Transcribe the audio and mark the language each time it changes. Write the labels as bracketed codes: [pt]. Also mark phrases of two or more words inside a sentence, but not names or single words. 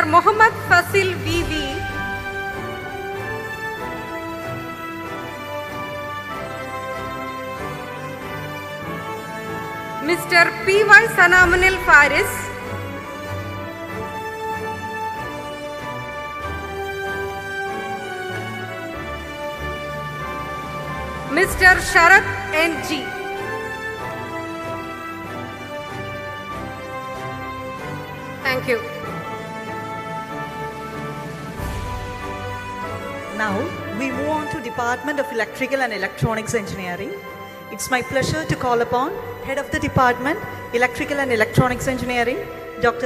[en] Mohammad Fasil V.V. Mr. P.Y. Sanamanil Faris. Mr. Sharat N.G. Thank you. Now we move on to Department of Electrical and Electronics Engineering. It's my pleasure to call upon Head of the Department, Electrical and Electronics Engineering, Dr.